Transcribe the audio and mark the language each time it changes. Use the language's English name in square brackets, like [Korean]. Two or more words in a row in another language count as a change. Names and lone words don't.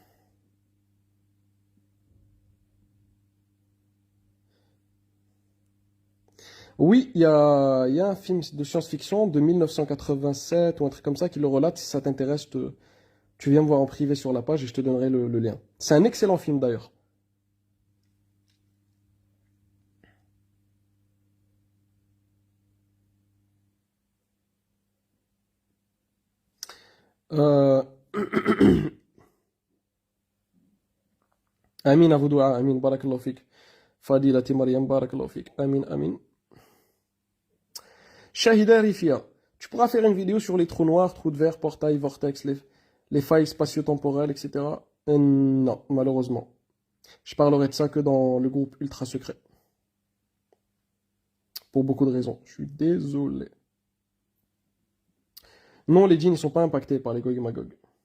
[French] Oui, il y a un film de science-fiction de 1987 ou un truc comme ça qui le relate. Si ça t'intéresse, tu viens me voir en privé sur la page et je te donnerai le lien. C'est un excellent film d'ailleurs. Euh... [Arabic] Amin Avoudoua, Amin, بارك الله فيك. Fadilati Mariam, بارك الله فيك. آمين، آمين. [French] Shahida Rifia, tu pourras faire une vidéo sur les trous noirs, trous de verre, portails, vortex, les failles spatio-temporelles, etc. Non, malheureusement. Je parlerai de ça que dans le groupe ultra secret. Pour beaucoup de raisons. Je suis désolé. Non, les djinns ne sont pas impactés par les Gog et Magog.